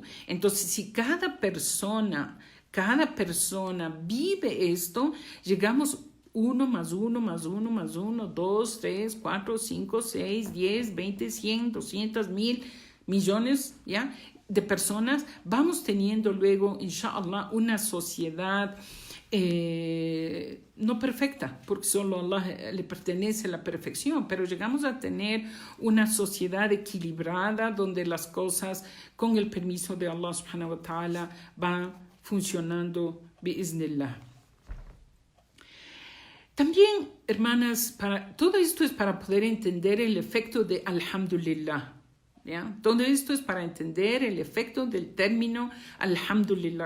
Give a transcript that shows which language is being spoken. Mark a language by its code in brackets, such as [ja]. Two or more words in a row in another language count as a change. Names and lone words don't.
[es] Entonces, si cada persona vive esto, llegamos 1 más 1 más 1 más 1, 2, 3, 4, 5, 6, 10, 20, 100, 200, 1000 millones, ¿ya?, de personas. Vamos teniendo luego, inshallah, una sociedad no perfecta, porque solo a Allah le pertenece la perfección, pero llegamos a tener una sociedad equilibrada donde las cosas, con el permiso de Allah [ar] سبحانه وتعالى, [es] van funcionando bi'iznillah. También, hermanas, todo esto es para poder entender el efecto de alhamdulillah, ¿ya? Todo esto es para entender el efecto del término alhamdulillah.